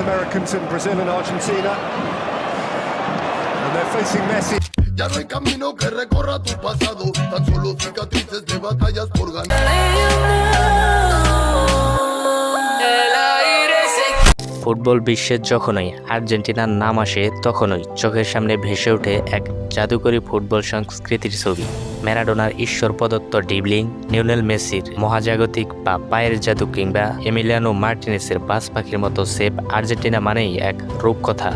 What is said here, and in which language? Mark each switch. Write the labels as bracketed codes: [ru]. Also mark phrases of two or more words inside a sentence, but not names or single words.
[en] Americans in Brazil and Argentina. And they're facing Messi. [es] Ya no hay camino que recorra tu pasado, tan solo cicatrices de batallas por ganar. [bn] ফুটবল বিশ্বে যখনই আর্জেন্টিনার নাম আসে তখনই চোখের সামনে ভেসে ওঠে এক জাদুকরী ফুটবল সংস্কৃতির ছবি। ম্যারাডোনার ঈশ্বর প্রদত্ত ডিবলিং, লিওনেল মেসির মহাজাগতিক বা পায়ের জাদু কিংবা এমিলিয়ানো মার্টিনেসের বাজ পাখির মতো সেভ আর্জেন্টিনা মানেই এক রূপকথা।